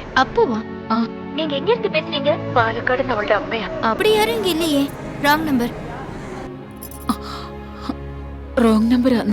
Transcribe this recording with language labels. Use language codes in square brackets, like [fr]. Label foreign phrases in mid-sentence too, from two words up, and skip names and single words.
[ta] அப்புவா? நீங்க எங்க இருந்து பேசுறீங்க? [ml] പാലക്കാട് അവളുടെ അമ്മയാ. [ta] அப்படி யாரும் இங்க இல்லையே. [en] wrong number. wrong number-ആന്ന്.